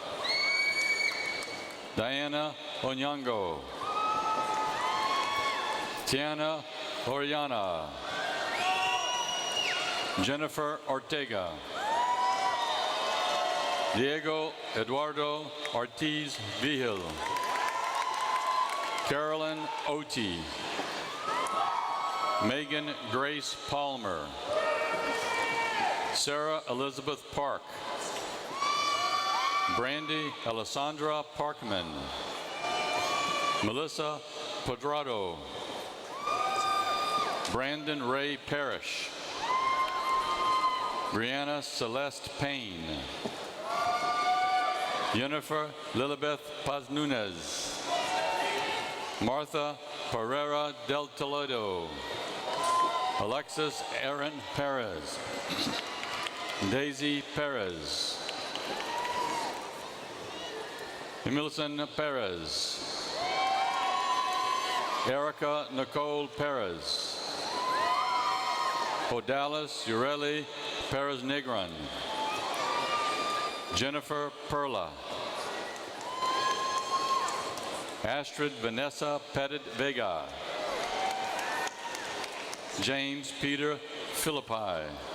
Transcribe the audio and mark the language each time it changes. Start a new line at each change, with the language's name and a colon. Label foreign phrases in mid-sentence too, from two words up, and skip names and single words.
English: Diana Onyango. Tiana Oriana. Jennifer Ortega. Diego Eduardo Ortiz Vigil. Carolyn Oti. Megan Grace Palmer. Sarah Elizabeth Park. Brandy Alessandra Parkman. Melissa Pedrado. Brandon Ray Parrish. Brianna Celeste Payne. Jennifer Lilibeth Paz Nunez. Martha Pereira del Toledo. Alexis Aaron Perez. Daisy Perez. Emilson Perez. Erica Nicole Perez. Odalis Ureli Perez Negron. Jennifer Perla. Astrid Vanessa Pettit Vega. James Peter Philippi.